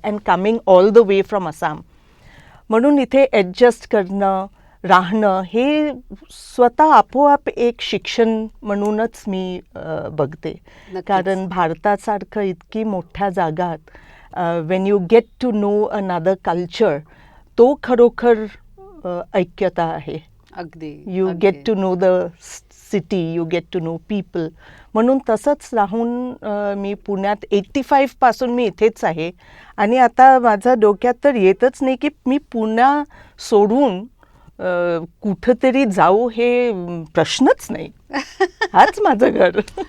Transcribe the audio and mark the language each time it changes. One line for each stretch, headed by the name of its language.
English: and coming all the way from Assam,
Marathi: म्हणून इथे adjust करणं, राहणं हे स्वतः आपोआप एक शिक्षण म्हणूनच मी बघते. नक्कीच. कारण भारतासारखं इतकी मोठ्या जागात
English: when you get to know another culture,
Marathi: तो खरोखर ऐक्यता आहे. अगदी.
English: You get to know the city, you get to know people.
Marathi: म्हणून तसंच राहून मी पुण्यात 85पासून मी इथेच आहे. आणि आता माझ्या डोक्यात तर येतच नाही की मी पुण्या सोडून कुठंतरी जाऊ, हे प्रश्नच नाही. हाच माझं घर.